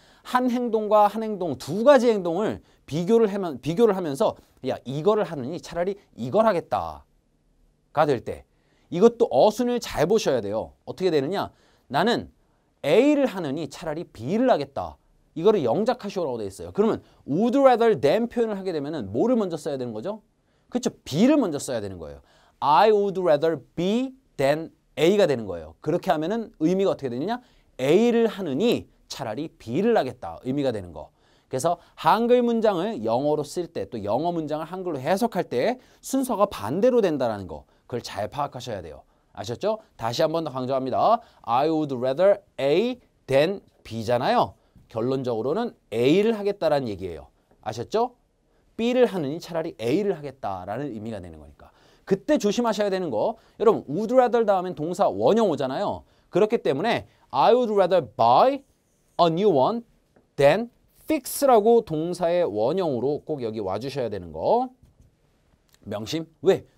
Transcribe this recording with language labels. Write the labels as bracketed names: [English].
[Korean] 한 행동과 한 행동 두 가지 행동을 비교를 하면서 야 이거를 하느니 차라리 이걸 하겠다가 될 때 이것도 어순을 잘 보셔야 돼요. 어떻게 되느냐? 나는 A를 하느니 차라리 B를 하겠다. 이거를 영작하시오라고 되어 있어요. 그러면 would rather than 표현을 하게 되면은 뭐를 먼저 써야 되는 거죠? 그렇죠. B를 먼저 써야 되는 거예요. [English] I would rather B than A가 [Korean] 되는 거예요. 그렇게 하면은 의미가 어떻게 되느냐? A를 하느니 차라리 B를 하겠다. 의미가 되는 거. 그래서 한글 문장을 영어로 쓸 때 또 영어 문장을 한글로 해석할 때 순서가 반대로 된다는 거. 그걸 잘 파악하셔야 돼요. 아셨죠? 다시 한 번 더 강조합니다. [English] I would rather A than B잖아요. [Korean] 결론적으로는 A를 하겠다라는 얘기예요. 아셨죠? B를 하느니 차라리 A를 하겠다라는 의미가 되는 거니까. 그때 조심하셔야 되는 거. 여러분 would rather 다음엔 동사 원형 오잖아요. 그렇기 때문에 [English] I would rather buy a new one than fix [Korean] 라고 동사의 원형으로 꼭 여기 와주셔야 되는 거. 명심. 왜?